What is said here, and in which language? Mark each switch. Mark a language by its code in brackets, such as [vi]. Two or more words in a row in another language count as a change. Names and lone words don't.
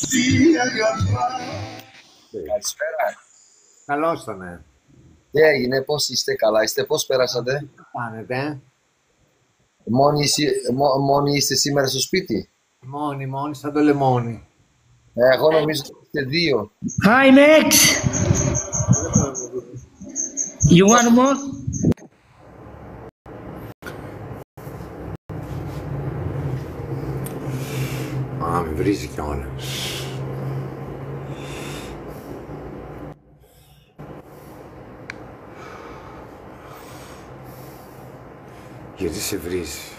[el] Καλησπέρα. Καλώς το, ναι. Τι έγινε, πώς είστε, καλά είστε, πώς πέρασατε? Πάνετε, Μόνοι είστε σήμερα στο σπίτι? μόνοι, σαν το λεμόνι. Εγώ νομίζω ότι είστε δύο. [en] Hi Max! You want more? [el] Α, με βρίζει κιόλας. Γιατί σε βρίζει?